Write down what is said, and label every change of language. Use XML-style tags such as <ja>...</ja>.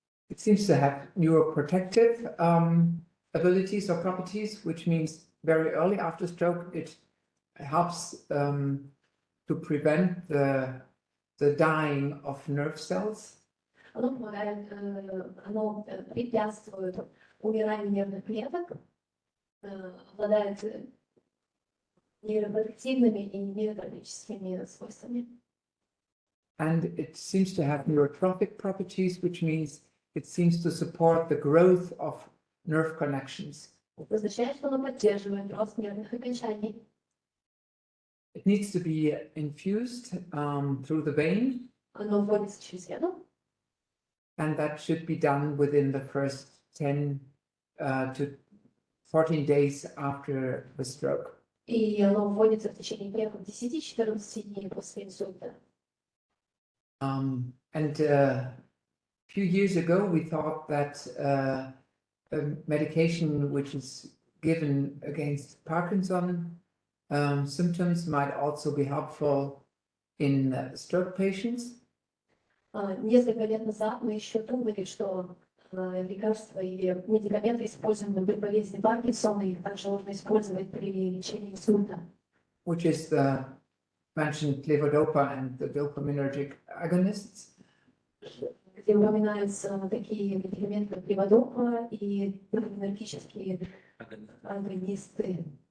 <en>It seems to have neuroprotective abilities or properties, which means very early after stroke it helps to prevent the dying of nerve cells.</en> <ru>Оно помогает, оно препятствует умиранию нервных клеток, обладает нейропротективными и неврологическими свойствами.</ru> <en>And it seems to have neurotrophic properties, which means it seems to support the growth of nerve connections.</en> <ru>Это означает, что оно поддерживает рост нервных окончаний.</ru> <en>It needs to be infused through the vein,</en> <ru>Оно вводится через вену,</ru> <en>and that should be done within the first 10 to 14 days after the stroke.</en> <ru>и оно вводится в течение первых 10-14 дней после инсульта.</ru> <en>And a few years ago, we thought that a medication which is given against Parkinson symptoms might also be helpful in stroke patients.</en> <ru>Несколько лет назад мы еще думали, что лекарства или медикаменты, используемые при болезни Паркинсона, их также можно использовать при лечении инсульта.</ru> <en>Which is the mentioned levodopa and the dopaminergic agonists.</en> <ru>Где упоминаются такие медикаменты, как леводопа и допаминергические агонисты.</ru>